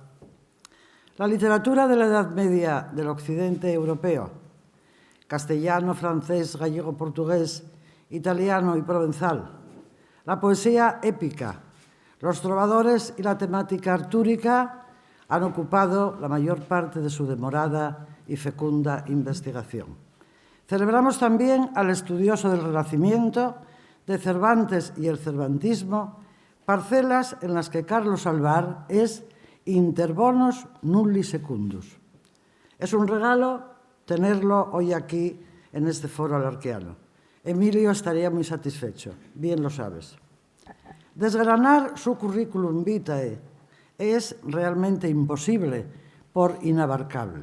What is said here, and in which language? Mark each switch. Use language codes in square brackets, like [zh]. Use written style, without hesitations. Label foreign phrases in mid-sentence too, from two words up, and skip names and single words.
[es] La literatura de la Edad Media del occidente europeo, castellano, francés, gallego, portugués italiano y provenzal, la poesía épica, los trovadores y la temática artúrica han ocupado la mayor parte de su demorada y fecunda investigación. Celebramos también al estudioso del Renacimiento, de Cervantes y el cervantismo, parcelas en las que Carlos Alvar es [la] inter bonus nulli secundus. [es] Es un regalo tenerlo hoy aquí en este foro alarquiano. Emilio estaría muy satisfecho, bien lo sabes. Desgranar su [la] currículum vitae [es] es realmente imposible por inabarcable.